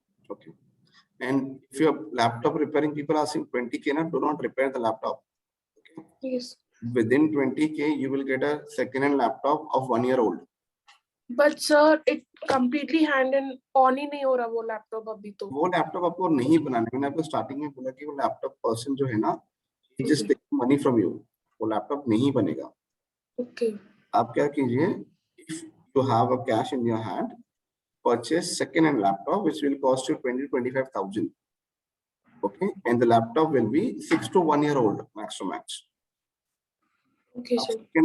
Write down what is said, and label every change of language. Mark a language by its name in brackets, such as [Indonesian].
[English] Okay. And if your laptop repairing, people are asking 20K, do not repair the laptop. Yes. Within 20K, you will get a second-hand laptop of 1 year old. But sir, it completely hand and on [Hindi] ही नहीं हो रहा वो [English] laptop [Hindi] अभी तो. वो laptop आपको नहीं बनाना है। मैंने आपको स्टार्टिंग में बोला कि वो लैपटॉप पर्सन जो है ना, [English] he just take money from you. [Hindi] वो लैपटॉप नहीं बनेगा। [English] Okay. [Hindi] आप क्या कीजिए, [English] if you have a cash in your hand, purchase second-hand laptop which will cost you 20-25,000. Okay, and the laptop will be 6 to 1 year old max to max. Okay, sir.